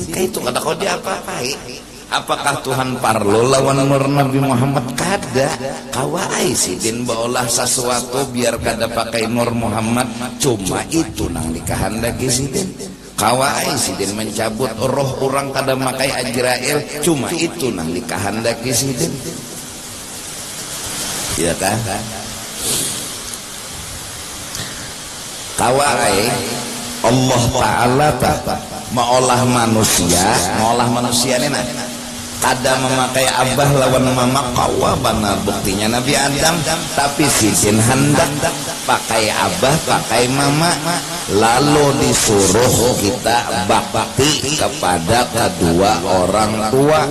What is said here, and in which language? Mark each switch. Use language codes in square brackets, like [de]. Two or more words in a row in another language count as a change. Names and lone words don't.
[bjn] Kayak itu kata kau diapa-apai. Apakah Tuhan parlo lawan nur Nabi Muhammad? Kada. Kawai sidin baolah sesuatu biar kada pakai nur Muhammad, cuma itu nang dikehendaki sidin. Kawai sidin mencabut roh orang kada makai Ajrail, cuma itu nang dikehendaki sidin. Iya kan? Kawai Allah Ta'ala maolah manusia ini nah kada memakai abah lawan mama kawabana buktinya Nabi Adam, tapi sidin hendak pakai abah pakai mama, lalu disuruh kita bakti kepada kedua orang tua.